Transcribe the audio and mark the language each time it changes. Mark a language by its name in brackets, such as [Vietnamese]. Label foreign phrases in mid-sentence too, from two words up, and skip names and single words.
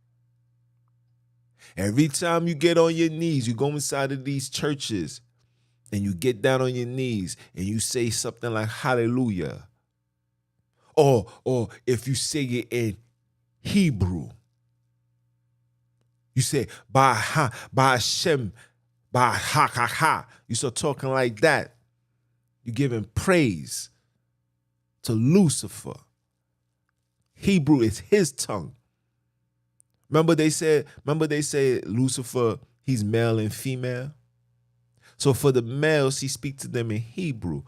[English] Every time you get on your knees, you go inside of these churches and you get down on your knees and you say something like hallelujah. Or if you say it in Hebrew, you say [Hebrew] ba Hashem, [English] ba ha ha ha. You start talking like that. You're giving praise to Lucifer. Hebrew is his tongue. Remember they said Lucifer, he's male and female. So for the males, he speaks to them in Hebrew.